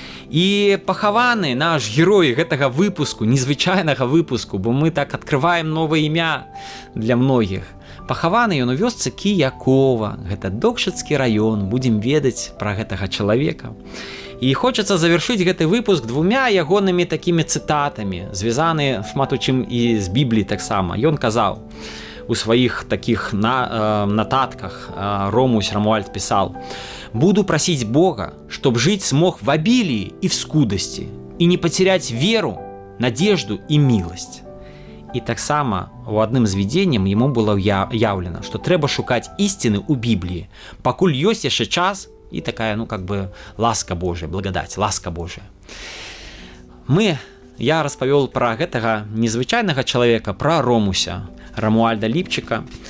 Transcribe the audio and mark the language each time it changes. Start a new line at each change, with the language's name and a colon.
Belarusian: І пахаваны наш герой гэтага выпуску, незвычайнага выпуску, бо мы так адкрываем новае імя для многіх. Пахаваны ён у вёсцы Кіякова, гэта Докшыцкі раён, будзем ведаць пра гэтага чалавека. І хочацца завяршыць гэты выпуск двумя ягонымі такімі цытатамі, звязаны шмат у чым і з Бібліі таксама. Ён казаў у сваіх такіх нататках, Ромусь Рамуальд пісаў:
Russian: «Буду просить Бога, чтоб жить смог в обилии и в скудости, и не потерять веру, надежду и милость».
Belarusian: І таксама у адным з відзенняў яму было яўлена, што трэба шукаць ісціны ў Бібліі, пакуль ёсць яшчэ час і такая, ласка Божая, благадаць, ласка Божая. Я распавёл пра гэтага незвычайнага чалавека, пра Ромуся Рамуальда Ліпчыка.